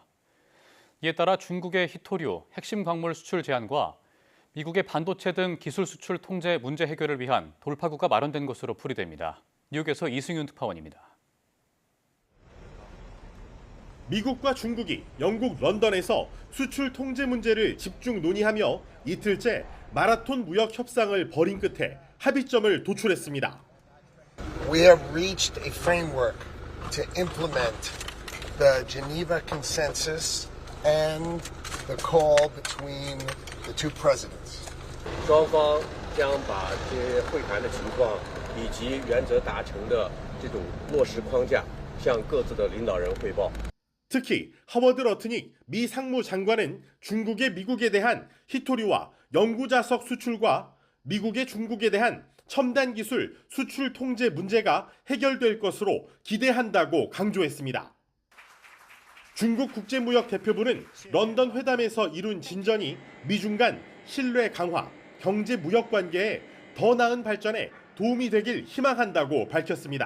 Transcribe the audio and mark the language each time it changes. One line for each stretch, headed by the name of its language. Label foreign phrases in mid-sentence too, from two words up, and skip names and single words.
Korean: 이에 따라 중국의 희토류, 핵심 광물 수출 제한과 미국의 반도체 등 기술 수출 통제 문제 해결을 위한 돌파구가 마련된 것으로 풀이됩니다. 뉴욕에서 이승윤 특파원입니다. 미국과 중국이 영국 런던에서 수출 통제 문제를 집중 논의하며 이틀째 마라톤 무역 협상을 벌인 끝에 합의점을 도출했습니다.
English: We have reached a framework to implement the Geneva Consensus and the call between the two presidents.
Chinese: 双方将把这些会谈的情况以及原则达成的这种落实框架向各自的领导人汇报.
Korean: 특히 하워드 러트닉 미 상무장관은 중국의 미국에 대한 희토류와 연구자석 수출과 미국의 중국에 대한 첨단 기술 수출 통제 문제가 해결될 것으로 기대한다고 강조했습니다. 중국 국제무역대표부는 런던 회담에서 이룬 진전이 미중 간 신뢰 강화, 경제 무역 관계에 더 나은 발전에 도움이 되길 희망한다고 밝혔습니다.